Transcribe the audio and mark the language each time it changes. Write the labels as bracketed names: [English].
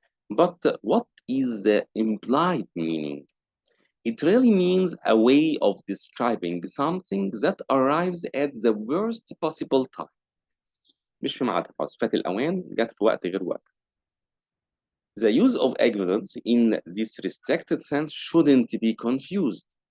[English] But what is the implied meaning? It really means a way of describing something that arrives at the worst possible time. [Arabic] مش في ميعادها خلاص، فات الأوان، جت في وقت غير وقت. [English] The use of equivalence in this restricted sense shouldn't be confused.